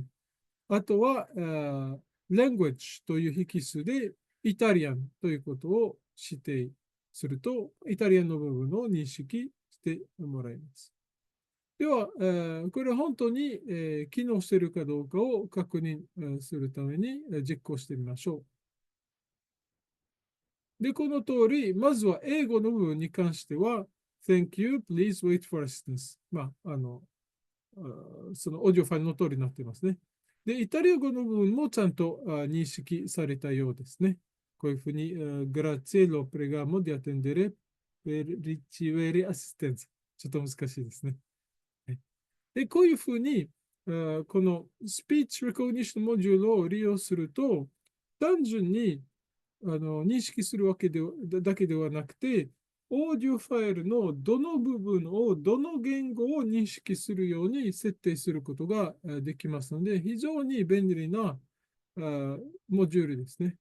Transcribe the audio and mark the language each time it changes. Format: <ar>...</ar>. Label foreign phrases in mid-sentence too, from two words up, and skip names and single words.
<ja>あとは、language という引数で、イタリアンということを指定すると、イタリアンの部分を認識してもらいます。では、これは本当に、機能しているかどうかを確認するために実行してみましょう。で、この通り、まずは英語の部分に関しては、</ja> <en>Thank you, please wait for assistance。</en> <ja>そのオーディオファイルの通りになっていますね。で、イタリア語の部分もちゃんと認識されたようですね。こういうふうに、</ja> <it>Grazie lo pregamo di attendere per ricevere assistenza。</it> <ja>ちょっと難しいですね。で、こういうふうに、この</ja> <en>speech recognition module</en> <ja>を利用すると、単純に認識するだけではなくて、オーディオファイルのどの部分を、どの言語を認識するように設定することができますので、非常に便利なモジュールですね。</ja>